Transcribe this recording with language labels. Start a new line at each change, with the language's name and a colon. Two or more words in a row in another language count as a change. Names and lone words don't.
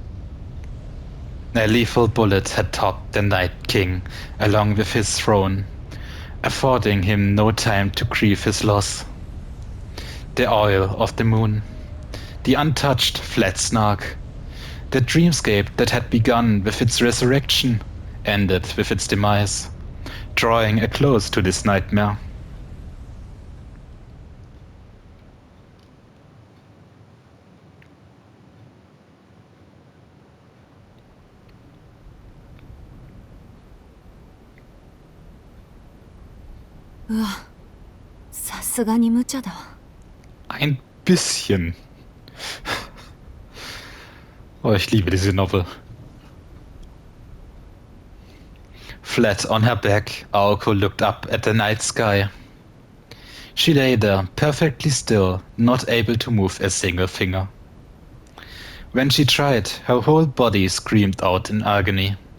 English: A lethal bullet had topped the Night King along with his throne, affording him no time to grieve his loss. The oil of the moon, the untouched flat snark, the dreamscape that had begun with its resurrection ended with its demise, drawing a close to this nightmare.
Japanese: Ugh, さすがに無茶だ。
German: Ein bisschen. Oh, ich liebe diese Novel.
English: Flat on her back, Aoko looked up at the night sky. She lay there, perfectly still, not able to move a single finger. When she tried, her whole body screamed out in agony.